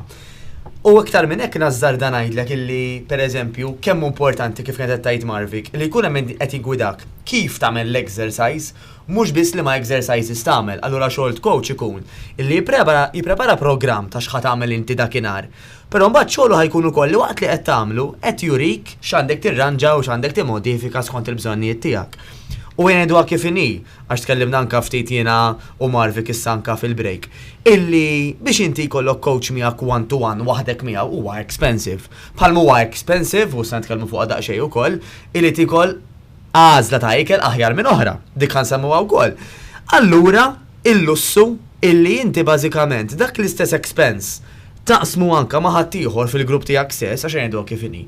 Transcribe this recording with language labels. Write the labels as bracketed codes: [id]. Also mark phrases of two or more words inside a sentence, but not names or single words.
[mt] U iktar minn hekk nażżar dan ngħidlek illi pereżempju kemm importanti kif kienet tajt Marvic li jkun hemm qed jgwidak kif tagħmel l-exercise mhux biss li ma exercises tagħmel, allura xogħol coach ikun illi jipprepara programm ta' x'ħad tagħmel inti dakinhar. Però mbagħad xogħlu ħajkun ukoll li waqt li qed tagħmlu qed jurik x'għandek tirranġa u x'għandek timmodifika skont il-bżonnijiet tiegħek. U jgħidu kif inhi, għax tkellimna anka ftit jiena u Marvic issa anka fil-break, illi biex inti jkollok coach miegħek one-to-one waħdek miegħu huwa expensive. Bħalma huwa expensive, u se nitkellmu fuq daqsxejn ukoll, illi tikol għażla ta' ikel aħjar minn oħra, dik ħansemmuha wkoll. Allura, il-lussu illi inti bażikament dak l-istess expense taqsmu anka ma' ħaddieħor fil-grupp tiegħek stess għax jgħidu kif inhi.